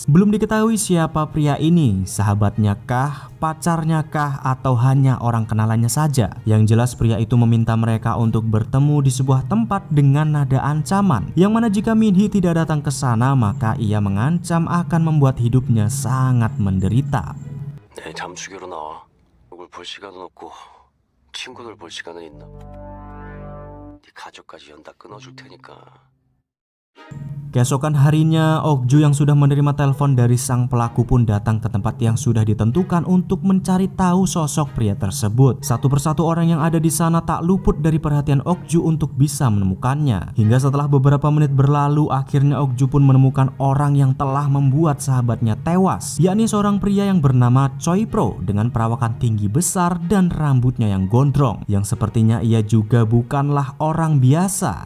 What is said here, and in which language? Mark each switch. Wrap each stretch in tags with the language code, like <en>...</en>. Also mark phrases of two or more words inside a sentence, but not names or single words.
<id>Belum diketahui siapa pria ini, sahabatnya kah, pacarnya kah, atau hanya orang kenalannya saja. Yang jelas pria itu meminta mereka untuk bertemu di sebuah tempat dengan nada ancaman, yang mana jika Minhee tidak datang ke sana, maka ia mengancam akan membuat hidupnya sangat menderita.</id> <ko>내 잠수교로 나와. 누굴 볼 시간은 없고 친구들 볼 시간은 있나? 네 가족까지 연 다 끊어줄 테니까.</ko> <id>Keesokan harinya, Okju yang sudah menerima telepon dari sang pelaku pun datang ke tempat yang sudah ditentukan untuk mencari tahu sosok pria tersebut. Satu persatu orang yang ada di sana tak luput dari perhatian Okju untuk bisa menemukannya. Hingga setelah beberapa menit berlalu, akhirnya Okju pun menemukan orang yang telah membuat sahabatnya tewas, yakni seorang pria yang bernama Choi Pro dengan perawakan tinggi besar dan rambutnya yang gondrong, yang sepertinya ia juga bukanlah orang biasa.</id>